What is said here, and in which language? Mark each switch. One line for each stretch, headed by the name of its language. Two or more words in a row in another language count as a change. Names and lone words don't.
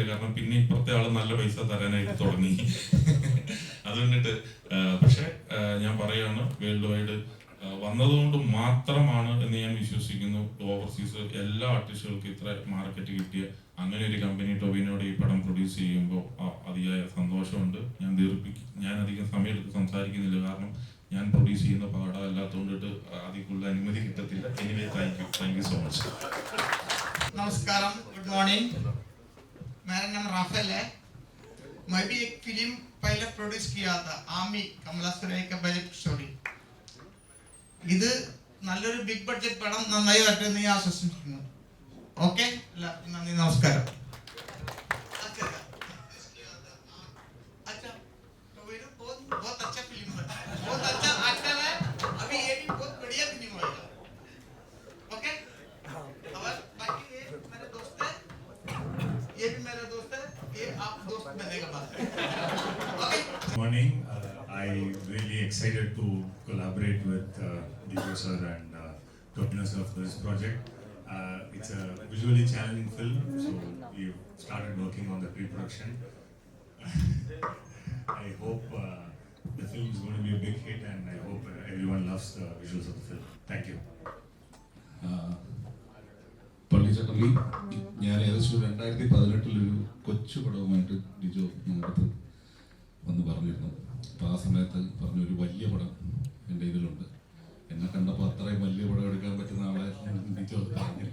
Malayalam: കാരണം പിന്നെ ഇപ്പുറത്തെ ആള് നല്ല പൈസ തരാനായിട്ട് തുടങ്ങി. അതുകൊണ്ടിട്ട് പക്ഷെ ഞാൻ പറയാണ്,
English: world wide
Malayalam: വന്നതുകൊണ്ട് മാത്രമാണ് എന്ന് ഞാൻ വിശ്വസിക്കുന്നു ഓവർസീസ് എല്ലാ ആർട്ടിസ്റ്റുകൾക്കും ഇത്ര മാർക്കറ്റ് കിട്ടിയ അങ്ങനെ ഒരു കമ്പനി ടോവിനോട് ഈ പടം പ്രൊഡ്യൂസ് ചെയ്യുമ്പോൾ അതിയായ സന്തോഷമുണ്ട്. ഞാൻ അധികം സമയമെടുത്ത് സംസാരിക്കുന്നില്ല. കാരണം ഞാൻ പ്രൊഡ്യൂസ് ചെയ്യുന്ന പടം അല്ലാത്തതുകൊണ്ടിട്ട് അതിക്കുള്ള അനുമതി കിട്ടത്തില്ല.
English: anyway thank you so much.
Hindi: नमस्कारम,
English: good morning.
Hindi: मेरा नाम राफेल है। मैं भी एक फिल्म पहले प्रोड्यूस किया था, आमी कमला सुरैया का
English: budget story.
Malayalam: ഇത് നല്ലൊരു
English: big budget
Malayalam: പടം നന്നായി വരട്ടെ എന്ന് ഞാൻ ആശംസിക്കുന്നു. ഓക്കെ, നന്ദി, നമസ്കാരം.
Hindi: बहुत अच्छा फिल्म है, बहुत अच्छा एक्टर है. अभी ये भी बहुत बढ़िया फिल्म होगा. ओके, और बाकी ये मेरे दोस्त है, ये भी मेरा दोस्त है, ये आप दोस्त बनेगा बाद में. ओके.
English: Morning. I'm really excited to collaborate with Dijo sir and Topina sir for this project. It's a visually challenging film, so we've started working on the pre-production. I hope the film is going to be a big hit, and I hope everyone loves the visuals of the film. Thank you.
Malayalam: പള്ളിച്ചട്ടമ്പി ഞാൻ ഏകദേശം 2018 ഒരു കൊച്ചു പടവുമായിട്ട് ഡിജോ ഞങ്ങൾക്ക് വന്ന് പറഞ്ഞിരുന്നു. അപ്പോൾ ആ സമയത്ത് പറഞ്ഞു ഒരു വലിയ പടം എൻ്റെ ഇതിലുണ്ട്. എന്നെ കണ്ടപ്പോൾ അത്രയും വലിയ പടം എടുക്കാൻ പറ്റുന്ന ആളെ ഡിജോ പറഞ്ഞില്ല.